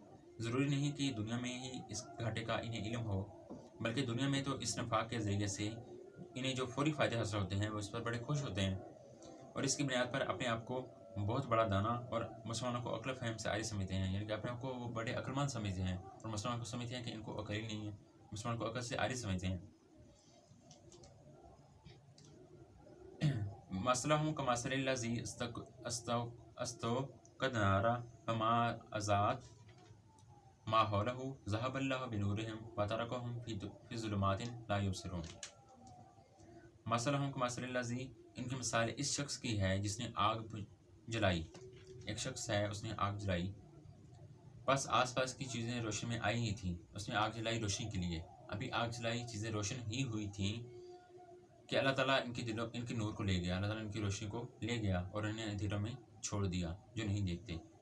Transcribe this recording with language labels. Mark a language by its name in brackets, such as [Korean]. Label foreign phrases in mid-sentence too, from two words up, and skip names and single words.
[Urdu] ضروری نہیں کہ دنیا میں ہی اس گھاٹے کا انہیں علم ہو، بلکہ دنیا میں تو اس نفاق کے ذریعے سے انہیں جو فوری فائدے حاصل ہوتے ہیں وہ اس پر بڑے خوش ہوتے ہیں، اور اس کی بنیاد پر اپنے آپ کو بہت بڑا دانا اور مسلمانوں کو عقل فہم سے عاری سمجھتے ہیں، یعنی کہ اپنے آپ کو وہ بڑے عقلمند سمجھتے ہیں، اور مسلمانوں کو سمجھتے ہیں کہ ان کو عقل ہی نہیں ہے، مسلمان کو عقل سے عاری سمجھتے ہیں۔ [Arabic] مثلهم كمثل الذي استوقد نارا فلما أضاءت ما حوله ذهب الله بنورهم وتركهم في ظلمات لا يبصرون. مثلهم كمثل الذي, [Urdu] ان کی مثال اس شخص کی ہے جس نے آگ جلائی. ایک شخص ہے، اس نے آگ جلائی، بس آس پاس کی چیزیں روشنی میں آئی ہی تھی. اس نے آگ جلائی روشنی کے لیے، ابھی آگ جلائی، چیزیں روشن ہی ہوئی تھی کہ اللہ تعالیٰ ان کے نور کو لے گیا، اللہ تعالیٰ ان کی روشنی کو لے گیا اور انہیں اندھیروں میں چھوڑ دیا جو نہیں دیکھتے.